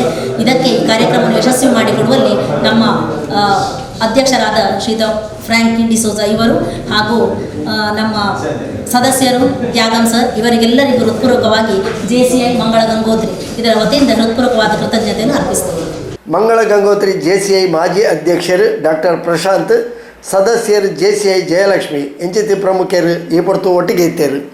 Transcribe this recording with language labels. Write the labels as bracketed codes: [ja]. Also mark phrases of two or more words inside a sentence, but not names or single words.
[kn] ಇದಕ್ಕೆ ಈ ಕಾರ್ಯಕ್ರಮವನ್ನು ಯಶಸ್ವಿ ಮಾಡಿಕೊಡುವಲ್ಲಿ ನಮ್ಮ ಅಧ್ಯಕ್ಷರಾದ ಶ್ರೀಯುತ ಫ್ರಾಂಕಿ ಡಿಸೋಜಾ ಇವರು ಹಾಗೂ ನಮ್ಮ ಸದಸ್ಯರು ತ್ಯಾಗಂ ಸರ್ ಇವರಿಗೆಲ್ಲರಿಗೂ ಹೃತ್ಪೂರ್ವಕವಾಗಿ JCI ಮಂಗಳ ಗಂಗೋತ್ರಿ ಇದರ ವತಿಯಿಂದ ಹೃತ್ಪೂರ್ವಕವಾದ ಕೃತಜ್ಞತೆಯನ್ನು ಅರ್ಪಿಸ್ತೇವೆ. [tcy] ಮಂಗಳ ಗಂಗೋತ್ರಿ JCI ಮಾಜಿ ಅಧ್ಯಕ್ಷರು ಡಾಕ್ಟರ್ ಪ್ರಶಾಂತ್, ಸದಸ್ಯರು JCI ಜಯಲಕ್ಷ್ಮಿ, ಎಂಚಿತಿ ಪ್ರಮುಖರು ಈ ಪೊರ್ತು ಒಟ್ಟಿಗೆ ಇತ್ತೇರು.